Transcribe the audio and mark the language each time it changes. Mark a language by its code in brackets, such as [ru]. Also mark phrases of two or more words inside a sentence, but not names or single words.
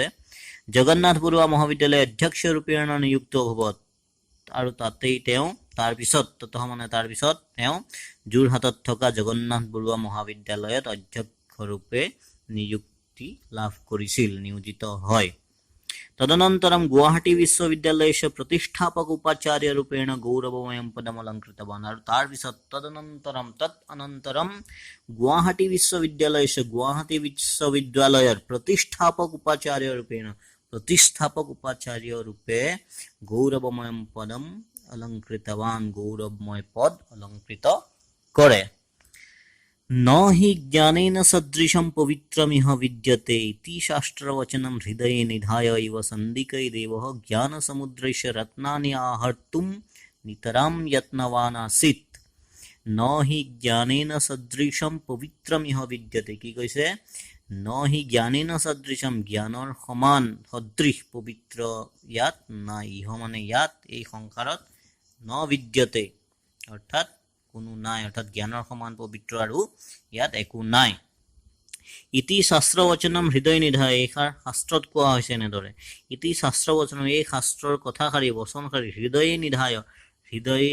[sa] জগন্নাথ বৰুৱা মহাবিদ্যালয় অধ্যক্ষ ৰূপেণ নিযুক্ত ভৱত। [as] আৰু তাতেই তেওঁ তাৰ পিছত তেওঁ যোৰহাটত থকা জগন্নাথ বৰুৱা মহাবিদ্যালয়ত অধ্যক্ষ ৰূপে নিযুক্তি লাভ কৰিছিল, নিয়োজিত হয়। [sa] तदनन्तरं गुवाहाटी विश्वविद्यालयस्य प्रतिष्ठापक उपाचार्यरूपेण गौरवमयं पदम् अलङ्कृतवान् [as] আৰু তাৰ পিছত [sa] तदनन्तरं गुवाहाटी विश्वविद्यालयৰ प्रतिष्ठापक उपाचार्यरूपे गौरवमयं पदम् अलङ्कृतवान् गौरवमय पद अलङ्कृत কৰে न हि ज्ञानेन सदृशं पवित्रमिह विद्यते इति शास्त्रवचनं हृदये निधाय इव सन्दिकैर्देवः ज्ञानसमुद्रस्य रत्नानि आहर्तुं नितरां यत्नवान् आसीत् न हि ज्ञानेन सदृशं पवित्रमिह विद्यते [as] কি কৈছে [sa] न हि ज्ञानेन सदृशं [as] জ্ঞানৰ সমান সদৃশ পবিত্ৰ ইয়াত নাই ইহ মানে ইয়াত এই সংসাৰত [sa] ন বিদ্যতে [as] অৰ্থাৎ কোনো নাই অৰ্থাৎ জ্ঞানৰ সমান পবিত্ৰ আৰু ইয়াত একো নাই [sa] ইতি শাস্ত্ৰবচনম হৃদয় নিধায় [as] এই শাস্ত্ৰত কোৱা হৈছে এনেদৰে [sa] ইতি শাস্ত্ৰবচনম [as] এই শাস্ত্ৰৰ কথাষাৰি বচনষাৰি [sa] হৃদয়ে নিধায় [as] হৃদয়ে